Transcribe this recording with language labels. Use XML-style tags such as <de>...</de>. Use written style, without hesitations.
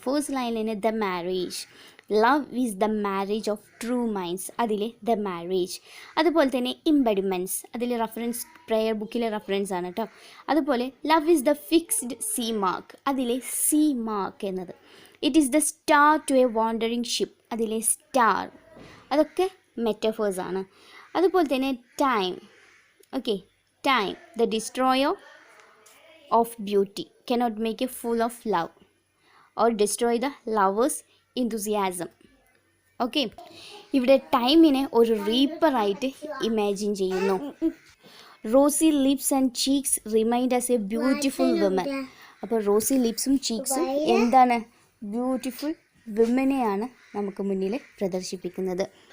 <en>First ലൈനിൽ the marriage, love is the marriage of true minds, അതിലെ the marriage.</en> <ml>അതുപോലെ തന്നെ ഇംബഡിമെൻറ്റ്സ്, അതിൽ റെഫറൻസ് പ്രെയർ ബുക്കിലെ റെഫറൻസ് ആണ് കേട്ടോ.</ml> <en>അതുപോലെ love is the fixed sea mark, അതിലെ sea mark എന്നത്. It is the star to a wandering ship, അതിലെ star.</en> <ml>അതൊക്കെ മെറ്റഫേഴ്സ് ആണ്. അതുപോലെ തന്നെ time.</ml> <en>Okay, time the destroyer of beauty cannot make a fool of love or destroy the lover's enthusiasm.</en> <ml>Okay, ഇവിടെ ടൈമിനെ ഒരു റീപ്പറായിട്ട് imagine ചെയ്യുന്നു.</ml> <en>Rosy lips and cheeks remind as a beautiful women.</en> <ml>അപ്പോൾ Rossi ലിപ്സും ചീക്സും എന്താണ്? Beautiful വിമനെയാണ് നമുക്ക് മുന്നിൽ പ്രദർശിപ്പിക്കുന്നത്.</ml>